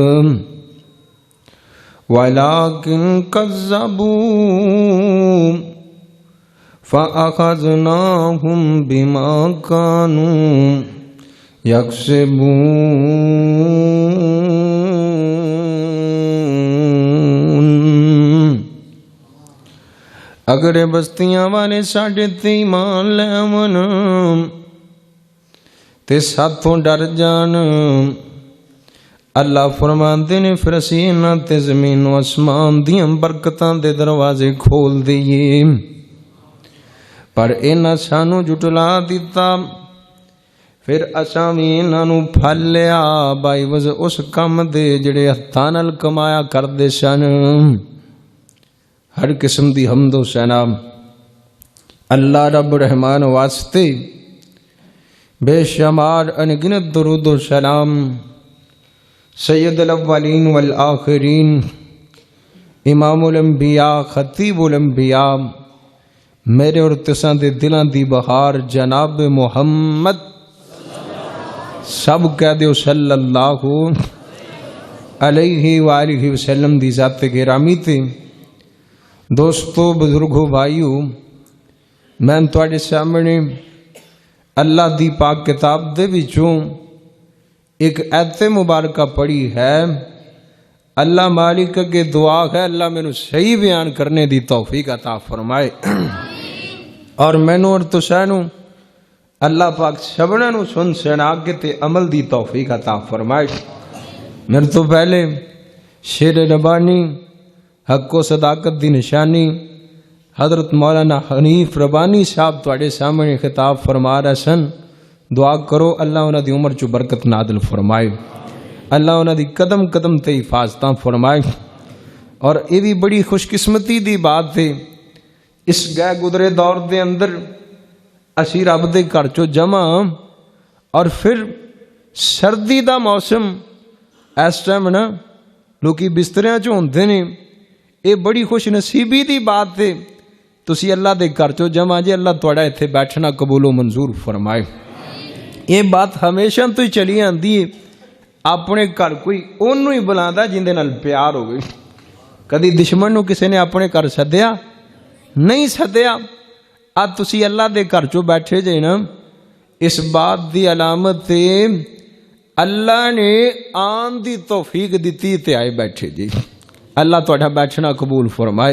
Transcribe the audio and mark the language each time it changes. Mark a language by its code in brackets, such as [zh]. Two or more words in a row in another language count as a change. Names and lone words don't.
[ar] ولكن كذبوا فأخذناهم بما كانوا يكسبون۔ [pa] اگر بستیاں والے ساڈے تے ایمان لے آون تے ساتھوں ڈر جان، اللہ فرماندے نے پھر اسی انہاں تے زمین و آسمان دیاں برکتاں دے دروازے کھول دئیے، پر انہاں سانو جھٹلا دیتا، پھر اساں وی انہاں نو پھل لیا باعوض اس کم دے جڑے ہتھاں نال کمایا کردے سن۔ ہر قسم دی حمد و ثنا اللہ رب رحمان واسطے، بے شمار انگنت درود و سلام سید الاولین والآخرین، امام الانبیاء خطیب الانبیاء، میرے اور تساں دے دلاں دی بہار جناب محمد، سب کہہ دیو صلی اللہ علیہ وآلہ وسلم دی ذات گرامی تے۔ دوستو، بزرگو، بھائیو، میں تواڈے سامنے اللہ دی پاک کتاب دے وچوں ایک ایت مبارکہ پڑھی ہے۔ اللہ مالک کے دعا ہے اللہ مینوں صحیح بیان کرنے دی توفیق عطا فرمائے، اور مینوں اور تساں نوں اللہ پاک سبنا نوں سن سنا کے تے عمل دی توفیق عطا فرمائے۔ میرے تو پہلے شیر ربانی حق و صداقت دی نشانی حضرت مولانا حنیف ربانی صاحب تواڈے سامنے خطاب فرما رہے سن۔ دعا کرو اللہ انہاں دی عمر چ برکت نازل فرمائے، اللہ انہاں دی قدم قدم تے حفاظتاں فرمائے۔ اور یہ بھی بڑی خوش قسمتی دی بات ہے، اس گئے گزرے دور دے اندر اسی رب دے گھر چو جمع، اور پھر سردی دا موسم اس ٹائم نا لوکی بستریاں چ ہوندے نے، یہ بڑی خوش نصیبی دی بات ہے۔ تسی اللہ دے گھر چو جمع جی، اللہ تواڈا ایتھے بیٹھنا قبول و منظور فرمائے۔ یہ بات ہمیشہ تو ہی چلی آندی ہے، اپنے گھر کوئی اونوں ہی بلاندا جندے نال پیار ہوگی۔ ਕਦੀ ਦੁਸ਼ਮਣ ਨੂੰ ਕਿਸੇ ਨੇ ਆਪਣੇ ਘਰ ਸੱਦਿਆ? ਨਹੀਂ ਸੱਦਿਆ। ਆ ਤੁਸੀਂ ਅੱਲਾ ਦੇ ਘਰ ਚੋਂ ਬੈਠੇ ਜੇ ਨਾ, ਇਸ ਬਾਤ ਦੀ ਅਲਾਮਤ ਤੇ ਅੱਲਾ ਨੇ ਆਉਣ ਦੀ ਤੌਫੀਕ ਦਿੱਤੀ ਤੇ ਆਏ ਬੈਠੇ ਜੀ। ਅੱਲਾ ਤੁਹਾਡਾ ਬੈਠਣਾ ਕਬੂਲ ਫਰਮਾਏ।